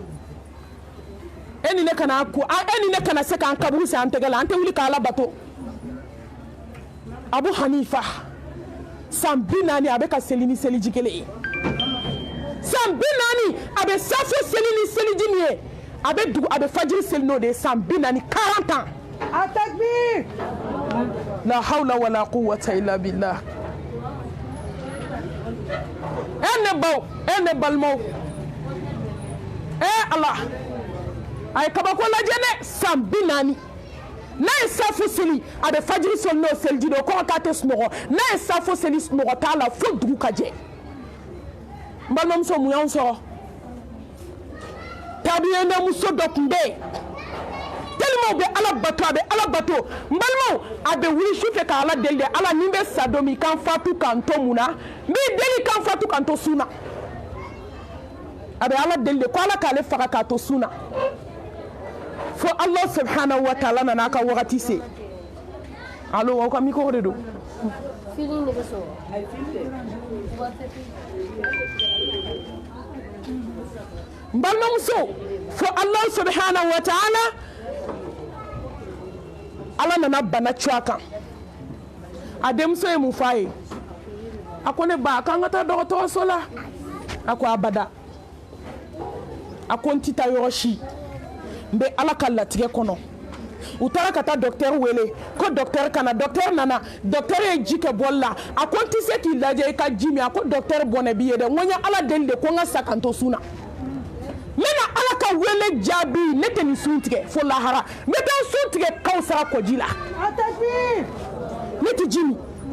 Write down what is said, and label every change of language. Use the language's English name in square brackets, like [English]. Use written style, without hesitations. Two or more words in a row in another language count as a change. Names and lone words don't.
[Bambara] e ni ne kana se k'an kaburu sen an tɛgɛ la an tɛ wuli k'Ala bato Abu Hanifa san 40 a bɛ ka seli ni seliji kelen ye san 40 a bɛ safo seli ni seliji min ye a bɛ fajiri seli n'o de ye san 40 40 ans Atakbir [Arabic] لا حول ولا قوة إلا بالله [Bambara] ne balimaw Allah a ye kabako lajɛ dɛ san 40 n'a ye safo seli a bɛ fajiri seli n'o seliji de ye kɔngɔ k'a tɛ sunɔgɔ n'a ye safo seli sunɔgɔ t'a la fo dugu ka jɛ n balimamuso mun y'anw sɔrɔ tabiyɛnɛ muso dɔ tun bɛ yen tellement bɛ Ala bato a bɛ Ala bato n balimaw a bɛ wuli sufɛ ka Ala deli de Ala ni bɛ sa don min kan fatu kan to mun na n b'i deli kan fatu kan to sun na a bɛ Ala deli de ko Ala k'ale faga k'a to sun na fo Allah [Arabic] سبحانه وتعالى [Bambara] nana a ka wagati se allo aw ka micro de don feeling de bɛ sɔrɔ n balimamuso fo Allah [Arabic] سبحانه وتعالى [Bambara] Ala nana bana cu a kan a denmuso ye mun fɔ a ye a ko ne ba a ko an ka taa dɔgɔtɔrɔso la a ko abada a ko n tɛ taa yɔrɔ si n bɛ Ala ka latigɛ kɔnɔ u taara ka taa docteur wele ko docteur kana docteur nana docteur ye ji kɛ bɔli la a ko n tɛ se k'i lajɛ i ka ji min a ko docteur bɔnɛ b'i ye dɛ n ko n ye Ala deli de ko n ka sa kan to sun na n bɛna Ala ka wele jaabi ne tɛ nin sun tigɛ fo lahara n bɛ taa sun tigɛ Kawusara kɔji la ne tɛ ji min